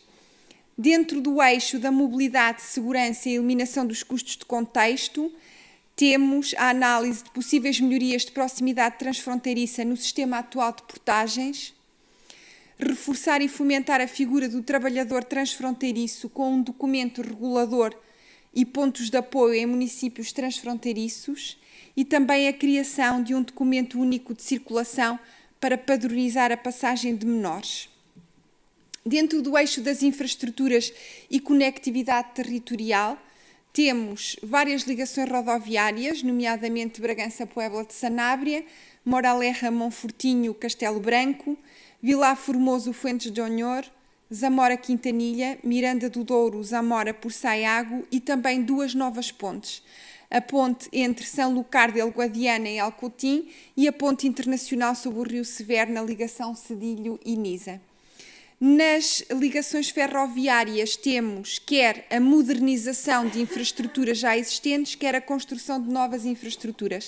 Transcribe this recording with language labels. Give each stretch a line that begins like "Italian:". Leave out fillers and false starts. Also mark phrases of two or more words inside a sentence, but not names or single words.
Portuguese: Dentro do eixo da mobilidade, segurança e eliminação dos custos de contexto, temos a análise de possíveis melhorias de proximidade transfronteiriça no sistema atual de portagens, reforçar e fomentar a figura do trabalhador transfronteiriço com um documento regulador e pontos de apoio em municípios transfronteiriços e também a criação de um documento único de circulação para padronizar a passagem de menores. Dentro do eixo das infraestruturas e conectividade territorial, temos várias ligações rodoviárias, nomeadamente Bragança-Puebla de Sanabria, Moraleja-Monfortinho-Castelo Branco, Vilar Formoso-Fuentes de Onhor, Zamora-Quintanilha, Miranda do Douro, Zamora-Por-Saiago e também 2 novas pontes. A ponte entre São Lucar del Guadiana e Alcotim e a ponte internacional sobre o Rio Severo na ligação Cedilho e Nisa. Nas ligações ferroviárias temos quer a modernização de infraestruturas já existentes, quer a construção de novas infraestruturas.